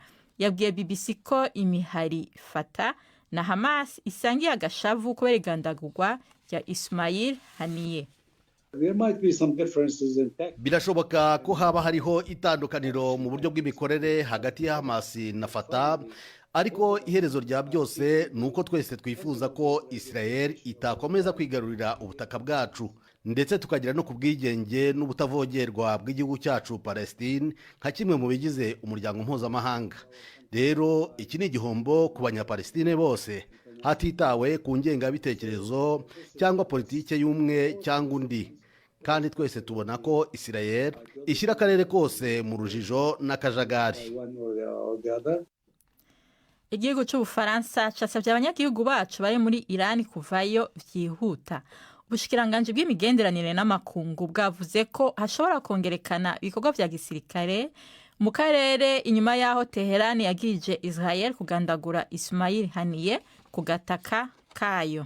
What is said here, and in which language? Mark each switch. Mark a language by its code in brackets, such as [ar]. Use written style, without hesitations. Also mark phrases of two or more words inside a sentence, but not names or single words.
[rw] Yabwiye BBC ko imihari Fatah na Hamas isangiye agashavu kubera igandagurwa rya Ismail Haniyeh. Birashoboka ko haba hariho itandukaniro mu buryo bw'imikorere hagati ya Hamas na Fatah, ariko iherezo rya byose ni uko twese twifuza ko Israel itakomeza kwigarurira ubutaka bwacu, ndetse tukagira no ku bwigenge n'ubutavogerwa bw'igihugu cyacu Palestine nka kimwe mu bigize umuryango mpuzamahanga. Rero iki ni igihombo ku banyapalestine bose, hatitawe ku ngengabitekerezo cyangwa politike y'umwe cyangwa undi, kandi twese tubona ko Israel ishyira akarere kose mu rujijo n'akajagari. Igihugu cy'Ubufaransa cyasabye abanyagihugu bacu bari muri Iran kuvayo byihuta. [rn] Ubushikiranganje bw'imigenderanire n'amakungu bwavuze ko hashobora kongerekana ibikorwa vya gisirikare mu karere inyuma yaho Teheran yagirije Israel kugandagura Ismail Haniyeh ku gataka kayo.